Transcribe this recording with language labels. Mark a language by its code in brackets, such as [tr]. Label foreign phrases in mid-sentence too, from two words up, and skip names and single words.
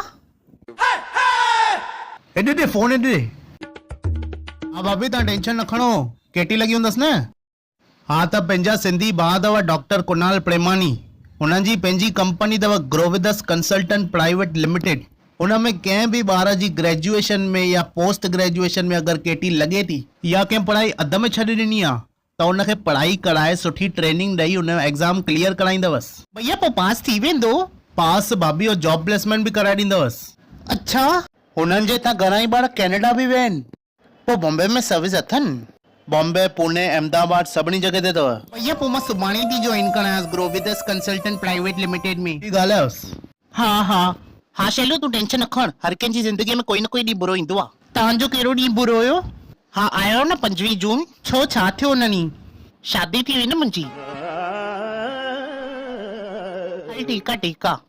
[sd] हेॾे ॾे फोन हेॾे। हा भाभी तव्हां टेंशन न खणो, केटी लॻी हूंदसि न। हा त पंहिंजा सिंधी भाउ अथव डॉक्टर कुणाल प्रेमानी, हुननि जी पंहिंजी कंपनी अथव ग्रोविदस कंसल्टेंट प्राइवेट लिमिटेड। हुन में कंहिं बि ॿार जी ग्रेजुएशन में या [en] post graduation [sd] में अगरि केटी लॻे थी या कंहिं पढ़ाई अध में छॾे ॾिनी आहे त हुनखे पढ़ाई कराए सुठी ट्रेनिंग ॾेई हुन जो [en] exam clear [sd] कराईंदवसि। भैया पोइ पास थी वेंदो? पास भाभी और [en] job placement [sd] बि कराए ॾींदवसि। अच्छा, हुननि जे हितां घणा ई ॿार कैनेडा बि विया आहिनि। पोइ बॉम्बे में सर्विस अथनि? बॉम्बे, पुणे, अहमदाबाद सभिनी जॻह ते अथव। भैया पोइ मां सुभाणे थी जॉइन करायांसि ग्रोविदस कंसल्टेंट प्राइवेट लिमिटेड में। ॻाल्हायोसि। हा शैलू तूं टेंशन न खण, हर कंहिंजी ज़िंदगीअ में कोई न कोई ॾींहुं बुरो ईंदो आहे। तव्हांजो कहिड़ो ॾींहुं बुरो हुयो? हा आयो न 25 जून। छो छा थियो हुन ॾींहुं? शादी थी हुई न मुंहिंजी। हल ठीकु आहे।